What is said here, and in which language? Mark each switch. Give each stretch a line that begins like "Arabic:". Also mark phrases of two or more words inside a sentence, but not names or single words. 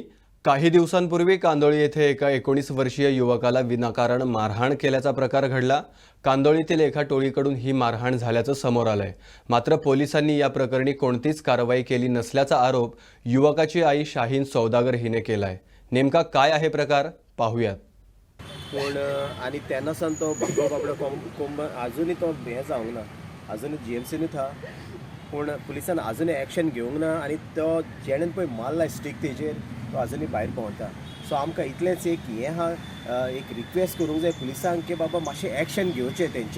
Marathi: काही दिवसांपूर्वी कांदोळी येथे एका 19 वर्षीय युवकाला विनाकारण मारहाण केल्याचा प्रकार घडला. कांदोळीतील एका टोळीकडून ही मारहाण झाल्याचं समोर आलंय. मात्र पोलिसांनी या प्रकरणी कोणतीच कारवाई केली नसल्याचा आरोप युवकाची आई शाहीन सौदागर हिने केलाय. नेमका काय आहे प्रकार पाहूयात.
Konkani: पूण आनी तेन्ना सावन तो बाबडो कोंब आजुनूय तो हें जावंक ना, आजुनूय जीएमसीनूच आहा. पूण पुलिसान आजुनूय एक्शन घेवंक ना आनी तो जेणेन पळय मारला स्टीक तेजेर तो आजुनूय भायर पावता. सो आमकां इतलेंच एक हें आहा, एक रिक्वेस्ट करूंक जाय पुलिसांक की बाबा मातशें एक्शन घेवचें तेंचेर.